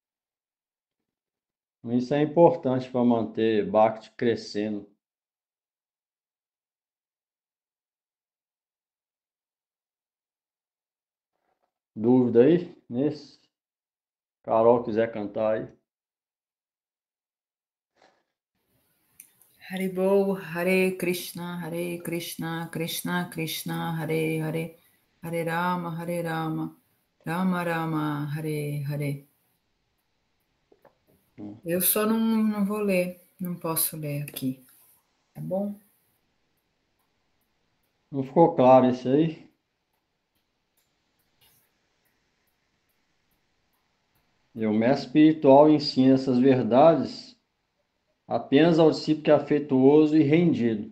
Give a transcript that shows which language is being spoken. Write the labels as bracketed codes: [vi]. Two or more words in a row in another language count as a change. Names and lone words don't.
[pt] Isso é importante para manter Bhakti crescendo. Dúvida aí? Nesse? Carol quiser cantar aí. [sa] हरिबोल, हरे कृष्ण, कृष्ण कृष्ण, हरे हरे, हरे राम, राम राम, हरे हरे, Hare Rama, Rama Rama, Hare Hare. [pt] Eu só não vou ler, não posso ler aqui, tá bom? Não ficou claro isso aí? E o mestre espiritual ensina essas verdades apenas ao discípulo que é afetuoso e rendido.